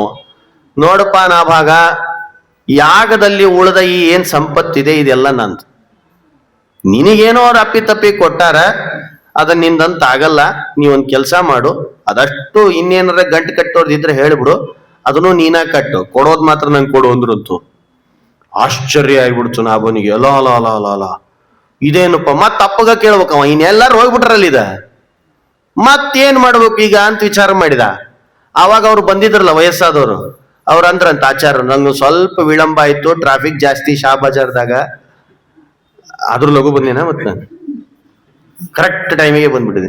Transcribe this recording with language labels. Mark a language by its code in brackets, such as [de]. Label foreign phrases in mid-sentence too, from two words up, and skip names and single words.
[kn] ನೋಡಪ್ಪ ನಾಭಾಗ, ಯಾಗದಲ್ಲಿ ಉಳಿದ ಈ ಏನ್ ಸಂಪತ್ತಿದೆ ಇದೆಲ್ಲ ನಂದು. ನಿನಗೇನೋ ಅವ್ರು ಅಪ್ಪಿ ಕೊಟ್ಟಾರ, ಅದ ನಿಂದಂತ ಆಗಲ್ಲ. ನೀವೊಂದ್ ಕೆಲಸ ಮಾಡು, ಅದಷ್ಟು ಇನ್ನೇನಾರ ಗಂಟು ಕಟ್ಟೋದಿದ್ರೆ ಹೇಳ್ಬಿಡು, ಅದನ್ನು ನೀನ ಕಟ್ಟು, ಕೊಡೋದ್ ಮಾತ್ರ ನಂಗೆ ಕೊಡು ಅಂದ್ರಂತು. ಆಶ್ಚರ್ಯ ಆಗ್ಬಿಡ್ತು ನಾಭನಿಗೆ. ಅಲ ಅಲ ಅಲ ಅಲ ಅಲ ಇದೇನಪ್ಪ, ಮತ್ ಅಪ್ಪಗ ಕೇಳ್ಬೇಕವ, ಇನ್ನೆಲ್ಲಾರು ಹೋಗ್ಬಿಟ್ರಲ್ಲ ಇದ, ಮತ್ತೇನ್ ಮಾಡ್ಬೇಕು ಈಗ ಅಂತ ವಿಚಾರ ಮಾಡಿದ. ಅವಾಗ ಅವ್ರು ಬಂದಿದ್ರಲ್ಲ ವಯಸ್ಸಾದವರು, ಅವ್ರ ಅಂದ್ರಂತ ಆಚಾರ, ನಂಗೆ ಸ್ವಲ್ಪ ವಿಳಂಬ ಆಯ್ತು, ಟ್ರಾಫಿಕ್ ಜಾಸ್ತಿ ಶಾ ಬಜಾರ್ದಾಗ, ಅದ್ರ ಲಘು ಬಂದೇನ, ಮತ್ ನಾನು ಕರೆಕ್ಟ್ ಟೈಮಿಗೆ ಬಂದ್ಬಿಟ್ಟಿದೆ.